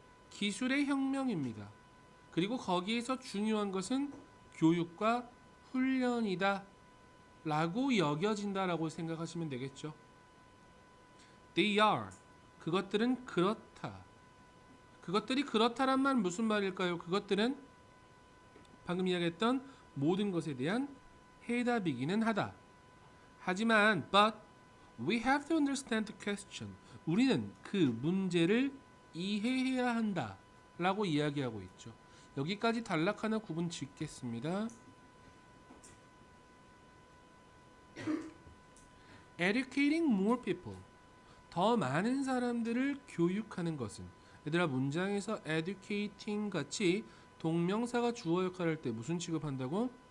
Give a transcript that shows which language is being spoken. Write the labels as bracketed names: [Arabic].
[Korean] 기술의 혁명입니다. 그리고 거기에서 중요한 것은 교육과 훈련이다 라고 여겨진다라고 생각하시면 되겠죠. [English] They are. [Korean] 그것들은 그렇다. 그것들이 그렇다란 말 무슨 말일까요? 그것들은 방금 이야기했던 모든 것에 대한 해답이기는 하다. [English] 하지만 but we have to understand the question. [Korean] 우리는 그 문제를 이해해야 한다 라고 이야기하고 있죠. 여기까지 단락 하나 구분 짓겠습니다. [English] Educating more people. [Korean] 더 많은 사람들을 교육하는 것은, 얘들아 문장에서 educating 같이 동명사가 주어 역할을 할 때 무슨 취급한다고?